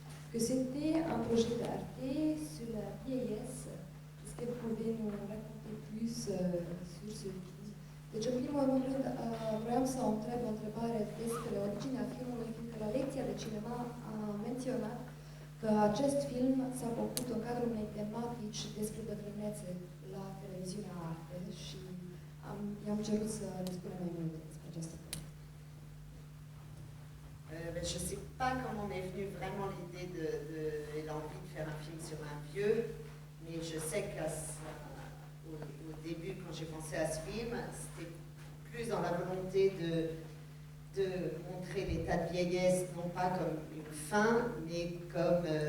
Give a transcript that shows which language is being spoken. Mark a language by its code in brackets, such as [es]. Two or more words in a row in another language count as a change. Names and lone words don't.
[fr] que c'était un projet d'arte sur la vieillesse. Est-ce que vous pouvez nous raconter plus sur ce film? [ro] Deci, în primul rând, vreau să o întreb o întrebare despre originea filmului, fiindcă la lecția de cinema a menționat că acest film s-a făcut în cadrul unei tematici despre bătrânețe la televiziunea Arte și i-am cerut să ne spună mai multe despre această temă. [fr] Je ne sais pas comment m'est venue vraiment l'idée et l'envie de faire un film sur un vieux, mais je sais qu'au début, quand j'ai pensé à ce film, c'était plus dans la volonté de montrer l'état de vieillesse, non pas comme une fin, mais comme,